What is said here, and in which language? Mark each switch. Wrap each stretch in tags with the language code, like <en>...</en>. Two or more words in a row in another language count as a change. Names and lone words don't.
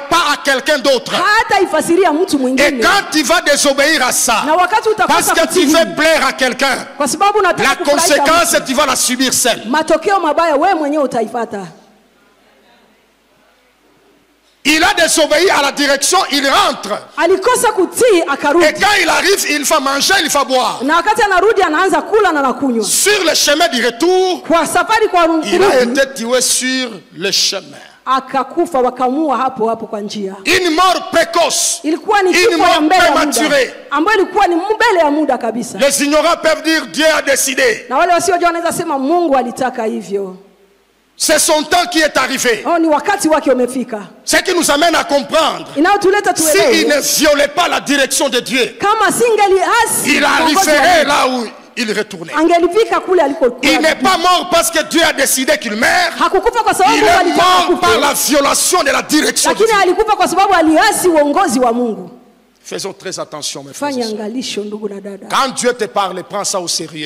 <fr>pas à quelqu'un d'autre.</fr> <sw>Hata ifasiria mtu mwingine.</sw> <fr>Et quand tu vas désobéir à ça,</fr> <sw>na wakati</sw> <fr>parce que tu veux plaire à quelqu'un, la conséquence tu vas la subir seul.</fr> <sw>Matokeo mabaya wewe mwenyewe utaipata.</sw> <fr>Il a désobéi à la direction, il rentre.</fr> <sw>Alikosa kutii akarudi.</sw> <fr>Et quand il arrive, il va manger, il va boire.</fr> <sw>Na wakati anarudi anaanza kula na kunywa.</sw> <fr>Sur le chemin du retour,</fr> <sw>kwa safari kwa kurudi,</sw> <fr>il a été tué sur le chemin.</fr> <sw>Akakufa wakamua hapo hapo kwa njia.</sw> <fr>Une mort précoce.</fr> <sw>Ilikuwa ni kifo ya mbele ya muda. Ambayo ilikuwa ni mbele ya muda kabisa.</sw> <fr>Les ignorants peuvent dire Dieu a décidé.</fr> <sw>Na wale wasiojua wanaweza sema Mungu alitaka hivyo.</sw> <fr>C'est son temps qui est arrivé.</fr> <sw>Ni wakati wake umefika.</sw> <fr>Ce qui nous amène à comprendre. S'il ne violait pas la direction de Dieu,</fr> <sw>kama singeli hasi,</sw> <fr>il arriverait là où il retournait. Il n'est pas mort parce que Dieu a décidé qu'il meurt. Il est mort par la violation de la direction de Dieu. Faisons très attention, mes frères. Quand Dieu te parle, prends ça au sérieux.</fr>